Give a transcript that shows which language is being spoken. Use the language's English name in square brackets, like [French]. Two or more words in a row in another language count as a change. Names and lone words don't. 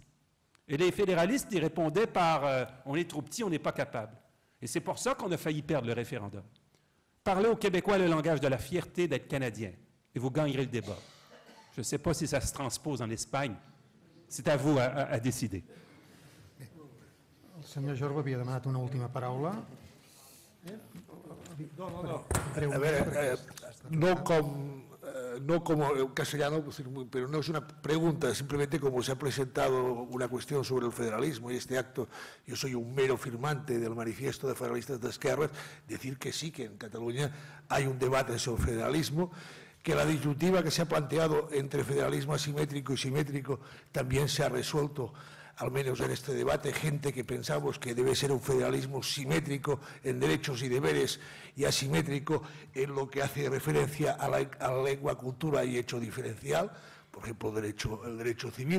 [French] Et les fédéralistes, ils répondaient par on est trop petit, on n'est pas capable. Et c'est pour ça qu'on a failli perdre le référendum. Parlez aux Québécois le langage de la fierté d'être Canadien, et vous gagnerez le débat. Je ne sais pas si ça se transpose en Espagne. C'est à vous à décider. [Catalan] El senyor Jorba havia demanat una última paraula. [Spanish] A ver, no como castellano, pero no es una pregunta, simplemente como se ha presentado una cuestión sobre el federalismo y este acto, yo soy un mero firmante del manifiesto de federalistas de Esquerras, decir que sí, que en Cataluña hay un debate sobre federalismo, que la disyuntiva que se ha planteado entre federalismo asimétrico y simétrico también se ha resuelto, al menos en este debate, gente que pensamos que debe ser un federalismo simétrico en derechos y deberes y asimétrico en lo que hace referencia a la lengua, cultura y hecho diferencial, por ejemplo, el derecho civil.